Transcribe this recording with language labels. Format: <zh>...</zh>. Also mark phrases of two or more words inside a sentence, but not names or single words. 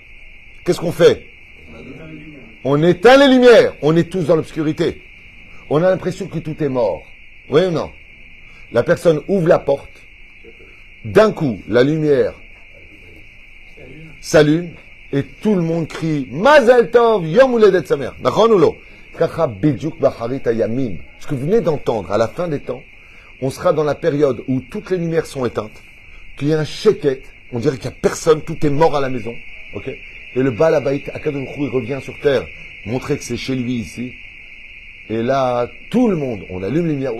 <fr>Qu'est-ce qu'on fait? On éteint les lumières. On est tous dans l'obscurité. On a l'impression que tout est mort. Oui ou non? La personne ouvre la porte. D'un coup, la lumière s'allume et tout le monde crie Mazel Tov,</fr> <he>יום הולדת שמח. נכון או לא? כך בדיוק באחרית הימים.</he> <fr>Ce que vous venez d'entendre, à la fin des temps, on sera dans la période où toutes les lumières sont éteintes, qu'il y a un sheket, on dirait qu'il n'y a personne, tout est mort à la maison. Ok? Et le</fr> <he>בעל הבית, הקדוש ברוך הוא,</he> <fr>il revient sur terre, montrer que c'est chez lui ici. Et là, tout le monde, on allume les lumières.</fr>